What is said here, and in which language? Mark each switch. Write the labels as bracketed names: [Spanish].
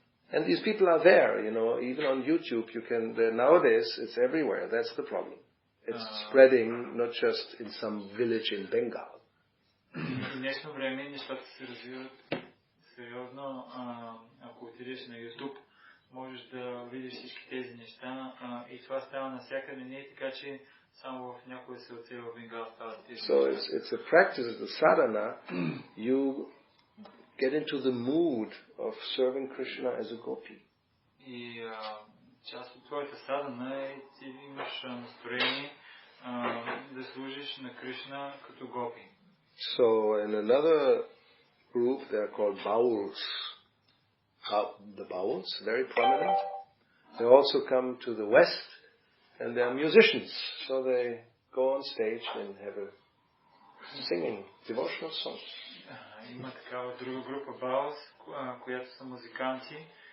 [English] And these people are there, even on YouTube. Nowadays it's everywhere. That's the problem. It's spreading not just in some village in Bengal. [Bulgarian] В днешно време нещата се развиват сериозно. Ако отидеш на YouTube, можеш да видиш всички тези неща и това става навсякъде. Не е така, че само в някои селце в Бенгал стават тези неща. [English] So it's a practice, it's a sadhana. You get into the mood of serving Krishna as a gopi. [Bulgarian] И част от твоята садана е, ти имаш настроение да служиш на Кришна като гопи. [English] So in another group they are called bowls. The bowls, very prominent. They also come to the West and they are musicians. So they go on stage and have a singing devotional songs. [Bulgarian] Има такава друга група баус, която са музиканти.